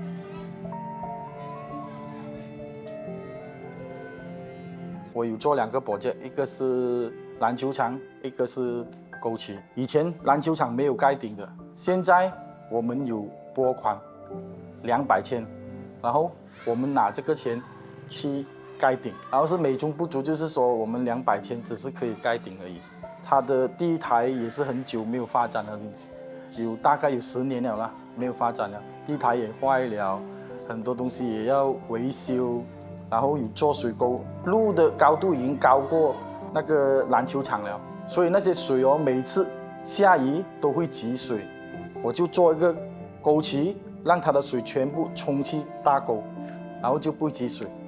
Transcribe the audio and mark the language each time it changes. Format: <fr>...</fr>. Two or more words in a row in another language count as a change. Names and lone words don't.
<zh>我有做2個 project， 一個是籃球場，一個是溝渠。以前籃球場沒有蓋頂的，現在我們有撥款200千，然後我們拿這個錢去蓋頂，然後是美中不足，就是說我們200千只是可以蓋頂而已。它的地台也是很久沒有發展了，大概有10年了啦，沒有發展了，地台也壞了，很多東西也要維修，然後有做水溝，路的高度已經高過那個籃球場了，所以那些水哦，每次下雨都會積水，我就做一個溝渠，讓它的水全部沖去大溝，然後就不會積水。</zh>